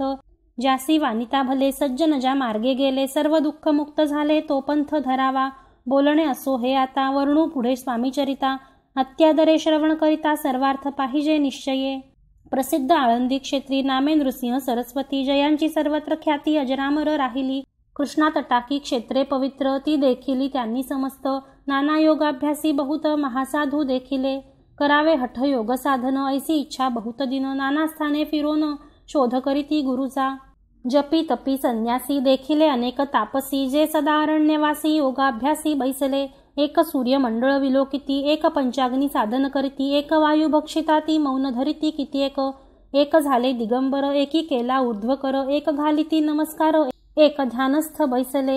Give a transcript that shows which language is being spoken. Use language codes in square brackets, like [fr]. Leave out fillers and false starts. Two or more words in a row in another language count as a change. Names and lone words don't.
[mr] ज्यासी वानिता भले सज्जन ज्या मार्गे गेले, सर्व दुःख मुक्त झाले तो पंथ धरावा। बोलणे असो हे आता, वर्णू पुढे स्वामीचरिता। अत्यादरे श्रवण करिता सर्वार्थ पाहिजे निश्चये। प्रसिद्ध आळंदी क्षेत्री नामे नृसिंह सरस्वती, जयांची सर्वत्र ख्याती अजरामर राहिली। कृष्णा तटाकी क्षेत्रे पवित्र, ती देखिली त्यांनी समस्त। नाना योगाभ्यासी बहुत महासाधू देखिले, करावे हठ योग साधन। ऐसी इच्छा बहुत दिन, नाना स्थाने फिरोन शोध करीती गुरुचा। जपी तपी संन्यासी देखिले अनेक तापसी, जे सदा अरण्यवासी योगाभ्यासी बैसले। एक सूर्यमंडळ विलोकिती, एक पंचाग्नी साधन करीती। एक वायू भक्षिता ती मौन धरिती कित्येक। एक झाले दिगंबर एकी केला ऊर्ध्वकर, एक घालिती नमस्कार एक ध्यानस्थ बैसले।